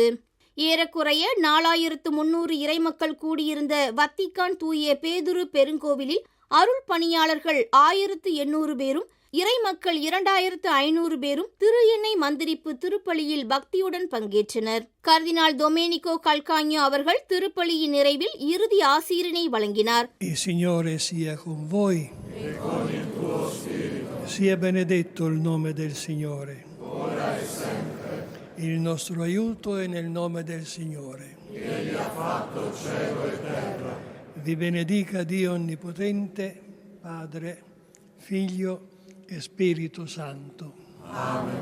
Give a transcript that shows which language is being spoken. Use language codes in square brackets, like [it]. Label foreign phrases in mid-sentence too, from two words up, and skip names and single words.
[ta] ஏறக்குறைய 4300 இறைமக்கள் கூடியிருந்த வத்திக்கான் தூய பேதுரு பெருங்கோவிலில் அருள் பணியாளர்கள் 1800 பேரும், இறைமக்கள் 2500 பேரும் திரு எண்ணெய் மந்திரிப்பு திருப்பலியில் பக்தியுடன் பங்கேற்றனர். கர்தினால் டொமேனிகோ கல்காஞோ அவர்கள் திருப்பலியின் நிறைவில் இறுதி ஆசீரினை வழங்கினார். [it] Il Signore sia con voi. Sia benedetto il nome del Signore. Ora e sempre. Il nostro aiuto è nel nome del Signore. Egli ha fatto cielo e terra. Vi benedica Dio Onnipotente, Padre, Figlio e Spirito Santo. Amen.